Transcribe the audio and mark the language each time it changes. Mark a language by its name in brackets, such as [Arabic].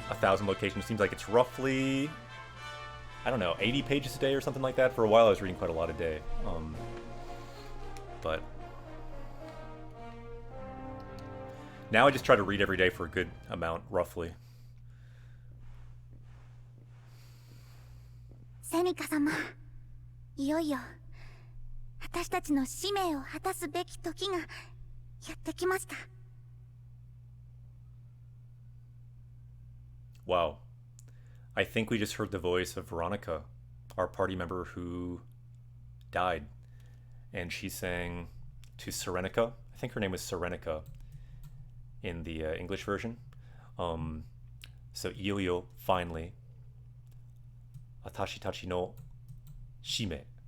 [English] 1,000 locations seems like it's roughly, I don't know, 80 pages a day or something like that. For a while I was reading quite a lot a day. But now I just try to read every day for a good amount, roughly. [Japanese] Seneca様、いよいよ私たちの使命を果たすべき時がやってきました。 [English] Wow. I think we just heard the voice of Veronica, our party member who died. And she's saying to Serenica, I think her name was Serenica in the English version. [Japanese] So, Iyoyo, finally. Atashi tachi no shime.